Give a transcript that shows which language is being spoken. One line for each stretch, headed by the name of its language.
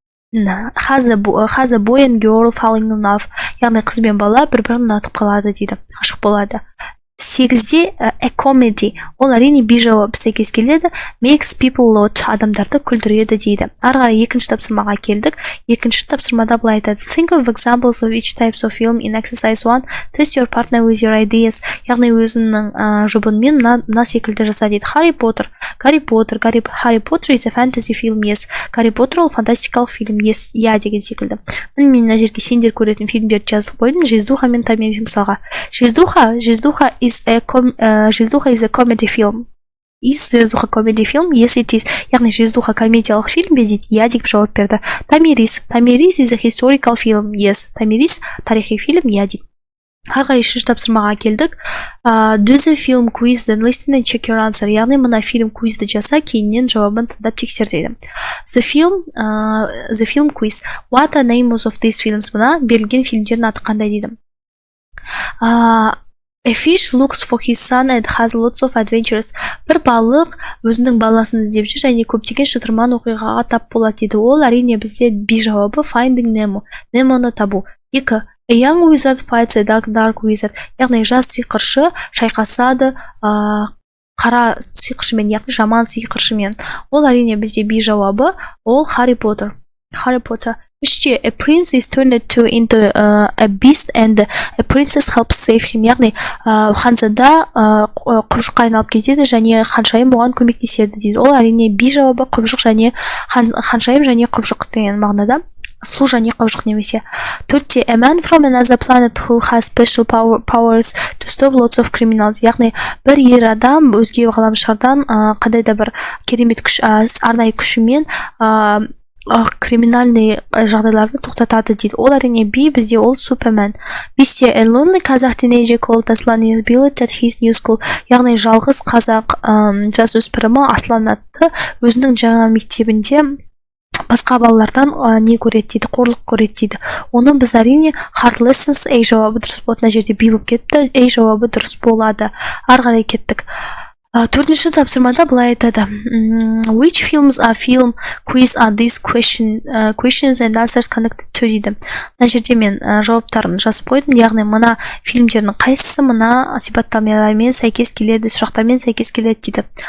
English: Has a boy and girl falling in love,
Kazakh: яғни қыз бен бала бір-бірін ұнатып қалады дейді, ғашық болады. 8-де a comedy, ол әрине B жауабы сәйкес келеді.
English: Makes people laugh,
Kazakh: адамдарды күлдіреді дейді. Ары қарай екінші тапсырмаға келдік. Екінші тапсырмада былай айтады.
English: Think of examples of each types of film in exercise 1. Test your partner with your ideas.
Kazakh: Яғни өзінің жұбынмен мына секілді жаса дейді.
English: Harry Potter is a fantasy film, yes.
Kazakh: Harry Potter ол фантастикалық фильм, yes, я деген секілді. Мен мына жерге сендер көретін фильмдерді жазып қойдым. Жиздуха мен Томми мысалға.
English: Жиздуха is a comedy film. Жиздуха comedy film, yes it is.
Kazakh: Яғни жиздуха комедиялық фильм бе дейді. Я деп жауап берді.
English: Томирис is a historical film, yes.
Kazakh: Томирис тарихи фильм, я дейді. Арға үшінші тапсырмаға келдік.
English: Do the film quiz, then listen and check your answer.
Kazakh: Яғни мына фильм квизді жаса, кейіннен жауабын тыңдап тексер дейді.
English: The film quiz. What are names of these films?
Kazakh: Мына берілген фильмдердің аты қандай дейді.
English: A fish looks for his son and has lots of adventures.
Kazakh: Бір балық өзінің баласын іздеп жүр және көптеген шытырман оқиғаға тап болады дейді. Ол әрине бізде B жауабы Finding Nemo. Немоны табу.
English: 2. A young wizard fights a dark wizard.
Kazakh: Яғни жас сиқыршы шайқасады қара сиқыршымен, яғни жаман сиқыршымен. Ол әрине бізде B жауабы.
English: Ол Harry Potter. 3. A prince is turned into a beast and a princess helps save him.
Kazakh: Яғни ханзада құбыжыққа айналып кетеді және ханшайым оған көмектеседі дейді. Ол әрине B жауабы құбыжық және ханшайым және құбыжық деген мағынада. Сұлу және құбыжық немесе. 4.
English: A man from another planet who has special powers to stop lots of criminals.
Kazakh: Яғни бір ер адам өзге ғаламшардан қандай да бір керемет күш, арнайы күшімен криминальный жағдайларды тоқтатады дейді. Ол әрине B, бізде ол Супермен. 5.
English: A lonely Kazakh teenager called Aslan is bullied at his new school.
Kazakh: Яғни жалғыз қазақ жасөспірімі Аслан атты өзінің жаңа мектебінде басқа балалардан не көреді дейді, қорлық көреді дейді. Оны біз әрине hard lessons A жауабы дұрыс болады. Мына жерде B болып кетті, A жауабы дұрыс болады. Ары қарай кеттік. 4-ші тапсырмада былай айтады.
English: Which films are film quiz are these questions and answers connected to
Kazakh: дейді. Мына жерде мен жауаптарын жазып қойдым. Яғни мына фильмдердің қайсысы мына сипаттамалармен сәйкес келеді, сұрақтармен сәйкес келеді дейді.